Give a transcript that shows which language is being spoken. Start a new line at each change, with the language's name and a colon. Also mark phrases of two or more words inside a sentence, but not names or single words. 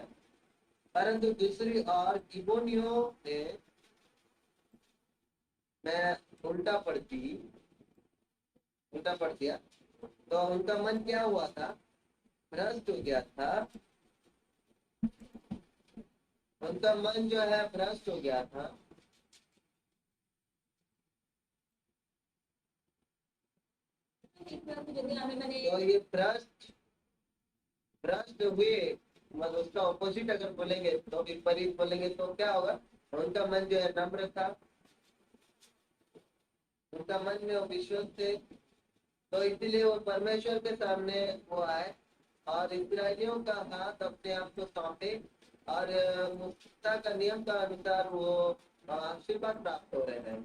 Hindi: परंतु दूसरी ओर गिबोनियों ने, मैं उल्टा पढ़ दिया, तो उनका मन क्या हुआ था? भ्रष्ट हो गया था। उनका मन जो है भ्रष्ट हो गया था।
Odia: ଦେଖିବାକୁ ଯଦି ଆମେ ମାନେ
Hindi: तो ये भ्रष्ट हुए, मतलब उसका ऑपोजिट अगर बोलेंगे तो विपरीत बोलेंगे तो क्या होगा? उनका मन जो है नम्र था, उनका मन में वो विश्वास थे, तो इसलिए वो परमेश्वर के सामने वो आए और इस्राएलियों का हाथ अपने आप को सौंपे और मुक्ता का नियम का अनुसार वो आशीर्वाद प्राप्त हो रहे हैं।